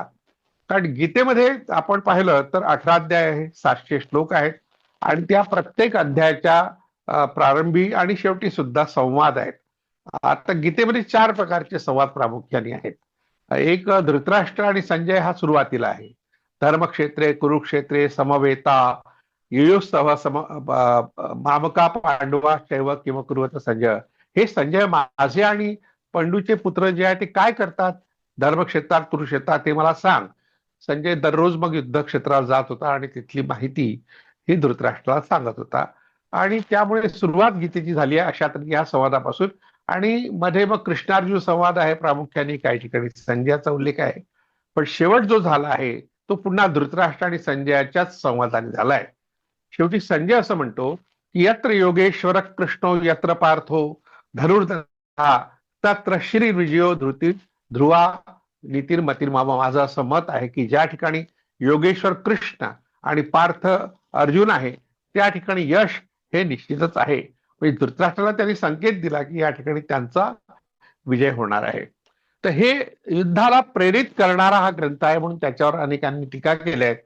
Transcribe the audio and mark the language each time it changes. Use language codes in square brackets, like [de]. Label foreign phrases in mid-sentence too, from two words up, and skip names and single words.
[mr] कारण गीतेमध्ये आपण पाहिलं तर 18 अध्याय आहे, 700 श्लोक आहेत आणि त्या प्रत्येक अध्यायाच्या प्रारंभी आणि शेवटी सुद्धा संवाद आहेत. आता गीतेमध्ये 4 प्रकारचे संवाद प्रामुख्याने आहेत. एक धृतराष्ट्र आणि संजय हा सुरुवातीला आहे. [sa] धर्मक्षेत्रे कुरुक्षेत्रे समवेता युयुत्सव मामका पांडवा शैव किंवा कुरुवत संजय. [mr] हे संजय माझे आणि पंडूचे पुत्र जे आहे ते काय करतात धर्मक्षेत्रात, कुरुक्षेत्रात, ते मला सांग. संजय दररोज मग युद्ध क्षेत्रावर जात होता आणि तिथली माहिती ही धृतराष्ट्राला सांगत होता. आणि त्यामुळे सुरुवात गीतेची झाली आहे अशा तऱ्हेने या संवादापासून. आणि मध्ये मग कृष्णार्जुन संवाद आहे प्रामुख्याने, काही ठिकाणी संजयाचा उल्लेख आहे. पण शेवट जो झाला आहे तो पुन्हा धृतराष्ट्र आणि संजयाच्याच संवादाने झालाय. शेवटी संजय असं म्हणतो की [sa] यत्र योगेश्वर कृष्णो यत्र पार्थो धनुर्धरा तत्र श्री विजयो धृती ध्रुवा नीतिर्मतीर मामा. [mr] माझं असं मत आहे की ज्या ठिकाणी योगेश्वर कृष्ण आणि पार्थ अर्जुन आहे त्या ठिकाणी यश हे निश्चितच आहे. म्हणजे धृतराष्ट्राला त्यांनी संकेत दिला की या ठिकाणी त्यांचा विजय होणार आहे. तर हे युद्धाला प्रेरित करणारा हा ग्रंथ आहे म्हणून त्याच्यावर अनेकांनी टीका केल्या आहेत.